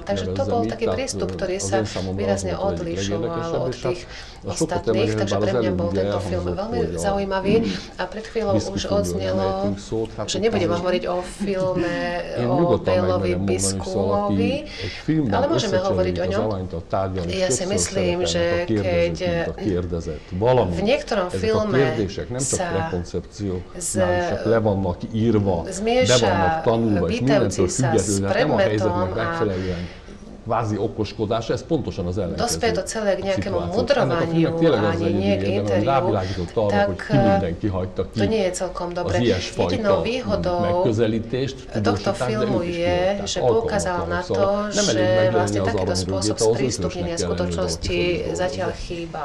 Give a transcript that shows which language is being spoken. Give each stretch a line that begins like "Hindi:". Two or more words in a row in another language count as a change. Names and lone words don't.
Slovak: Takže to bol taký prístup, ktorý sa výrazne odlišoval od tých ostatných, takže pre mňa bol tento film veľmi zaujímavý a pred chvíľou už odznelo, že nebudeme hovoriť o filme o Baleovi Biscuitovi, ale môžeme hovoriť o ňom. Ja si myslím, že keď v niektorom filme sa zmieša vítajúci sa s predmetom a
Hungarian: kvázi okoskodás, ez pontosan az ellenkező.
Slovak: Dospie to celé k nejakému mudrovaniu a nie k interiu, tak to nie je celkom dobre. Jedinou výhodou tohto filmu je, že poukázal na to, že vlastne takýto spôsob sprístupnenia skutočnosti zatiaľ chýbal.